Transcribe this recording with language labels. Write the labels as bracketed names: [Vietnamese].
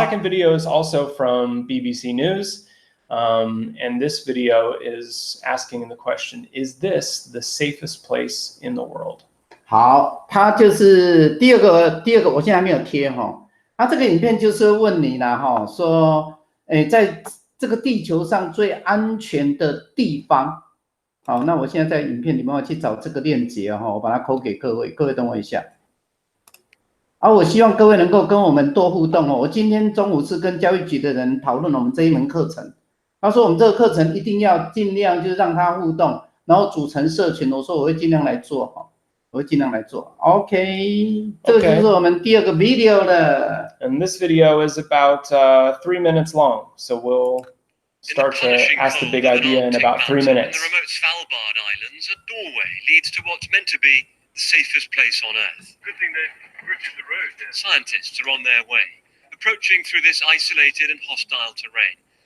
[English] second video is also from BBC News. And this video is asking the question, is this the safest place in the world? [Chinese] 好，它就是第二个，我现在还没有贴哈。它这个影片就是问你啦哈，说，在这个地球上最安全的地方。好，那我现在在影片里面要去找这个链接哈，我把它扣给各位，各位等我一下。我希望各位能够跟我们多互动哦。我今天中午是跟教育局的人讨论我们这一门课程。他说我们这个课程一定要尽量就是让他互动，然后组成社群。我说我会尽量来做哈，我会尽量来做。OK， 这个就是我们第二个 video 了。 [English] And this video is about 3 minutes long, so we'll start to ask the big idea in about 3 minutes. In the remote Svalbard Islands, a doorway leads to what's meant to be the safest place on Earth. Good thing they've routed the road there. Scientists are on their way, approaching through this isolated and hostile terrain.